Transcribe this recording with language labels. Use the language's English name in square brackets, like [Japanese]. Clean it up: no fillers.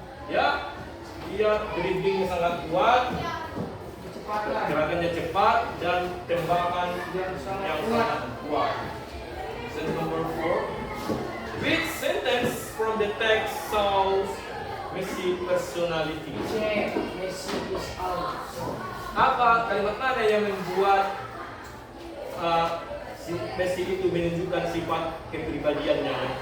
[Indonesian] Ya, dia dribblingnya sangat kuat, gerakannya cepat dan tembakan yang sangat kuat. [English] Sentence number 4. Which sentence from the text shows Messi personality? Messi is out. [Indonesian] Apa kalimat mana yang membuat si Messi itu menunjukkan sifat kepribadiannya?